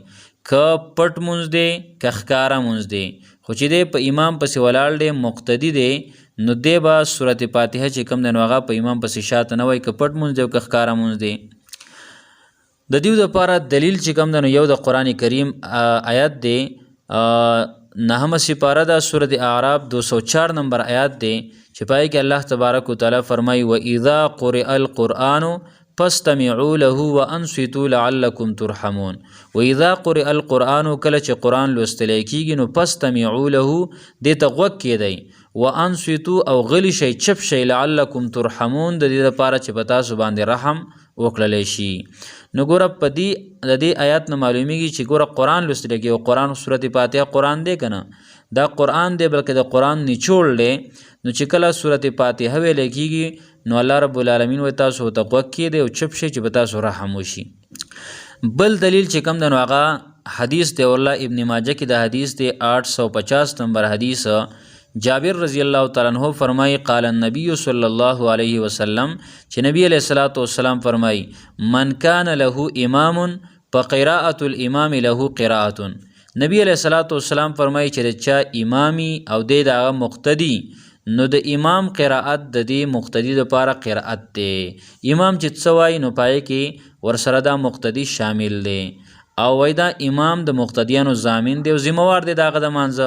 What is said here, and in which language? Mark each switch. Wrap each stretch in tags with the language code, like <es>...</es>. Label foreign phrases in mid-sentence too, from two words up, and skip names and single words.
<ps>که پټ مونځ دی که ښکاره مونځ دی، خو چې دی په امام پسې ولاړ دی مقتدی دی نو دی به سورت فاتحه چې کوم دی نو هغه په امام پسې شاته نه وایي، که پټ مونځ دی او که ښکاره مونځ دی. د دیو دپاره دلیل چې کوم دی نو یو د قرآن کریم آیت دی، 9 سپاره ده سورت اعراف 204 نمبر آیات دی چې پای کې</ps> <ar>الله تبارک وتعالی</ar> <ps>فرمایي</ps> <ar>وَإِذَا قُرِئَ الْقُرْآنُ فاستمعوا له وانصتوا لعلكم ترحمون. وَإِذَا قُرِئَ الْقُرْآنُ</ar> <ps>کله چې قرآن لوستل کېږي نو</ps> <ar>فاستمعوا له</ar> <ps>دې ته غوږ کېدئ، وانصتوا او غلی شئ چپ شئ</ps> <ar>لعلكم ترحمون</ar> <ps>د دې لپاره چې په تاسو باندې رحم وکړلی شي. نو ګوره په دې د دې آیات نه معلومیږي چې ګوره قرآن لوستل کېږي او قرآن سورت فاتحه قرآن دی که نه، دا قرآن دی بلکې د قرآن نچوړ دی. نو چې کله سورت فاتحه ویل کېږي نو</ps> <ar>الله رب العالمین</ar> <ps>وایي تاسو ورته غوږ کېږدئ او چپ شئ چې په تاسو رحم وشي. بل دلیل چې کوم دی نو هغه حدیث دی والله ابن ماجه کې د حدیث دی 850 نمبر حدیث.</ps> <ar>جابر رضی الله تعالی عنہ فرمائی قال النبی صلی الله علیه وسلم چې نبی علیہ الصلوۃ والسلام فرمائی من کان له امام فقراءة الامام له قراءة.</ar> <ps>نبی</ps> <ar>علیہ الصلوۃ والسلام</ar> <ps>فرمائی چې چا امامی او د هغه مقتدی نو د امام قراءت د دې مقتدی لپاره قراءت دی. امام چې څه وایي نو پای کې ورسره دا مقتدی شامل دی او وای دا امام د مقتدیانو ضامن دی او ذمہوار دی دغه د مانځه.</ps>